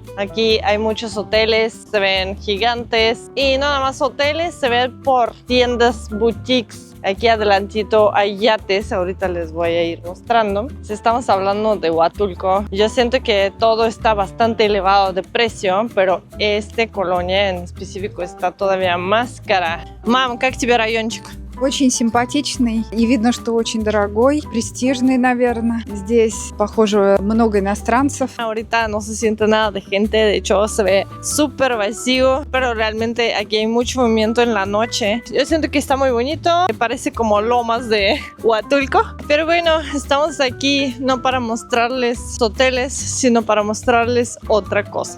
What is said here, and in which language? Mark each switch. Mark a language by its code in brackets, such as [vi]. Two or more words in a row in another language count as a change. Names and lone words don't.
[es] Aquí hay muchos hoteles, se ven gigantes y no nada más hoteles, se ven por tiendas, boutiques. Aquí adelantito hay yates, ahorita les voy a ir mostrando. Si estamos hablando de Huatulco, yo siento que todo está bastante elevado de precio, pero esta colonia en específico está todavía más cara. [ru] Мам, как тебе райончик? Очень симпатичный и видно, что очень дорогой, престижный, наверное. Здесь, похоже, много иностранцев. [es] Ahorita no se siente nada de gente, de hecho se ve súper vacío, pero realmente aquí hay mucho movimiento en la noche. Yo siento que está muy bonito, me parece como lomas de Huatulco. Pero bueno, estamos aquí no para mostrarles hoteles, sino para mostrarles otra cosa.